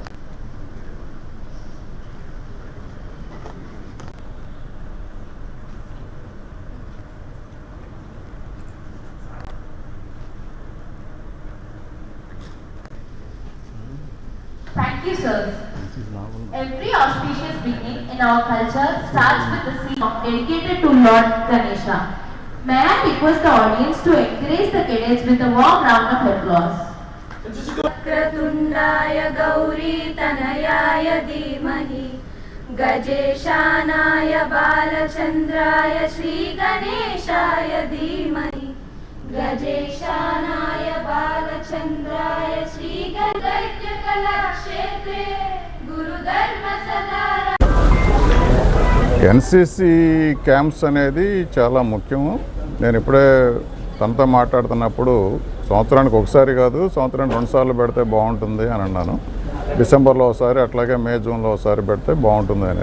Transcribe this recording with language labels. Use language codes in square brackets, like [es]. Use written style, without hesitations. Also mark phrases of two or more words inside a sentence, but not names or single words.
[en] Thank you, sirs. Every auspicious beginning in our culture starts with the scene dedicated to Lord Ganesha. May I request the audience to encourage the cadets with a warm round of applause. [sa] वक्रतुण्डाय गौरीतनयाय धीमहि गजेशानाय बालचन्द्राय श्रीगणेशाय धीमहि गजेशानाय बालचन्द्राय श्रीगणैत्यकलाक्षेत्रे गुरुधर्म सदा. [te] ఎన్సీసీ క్యాంప్స్ అనేది చాలా ముఖ్యము. నేను ఇప్పుడే తనతో మాట్లాడుతున్నప్పుడు సంవత్సరానికి ఒకసారి కాదు, సంవత్సరానికి 2 సార్లు పెడితే బాగుంటుంది అని అన్నాను. డిసెంబర్లో ఒకసారి, అట్లాగే మే, జూన్లో ఒకసారి పెడితే బాగుంటుంది అనేది.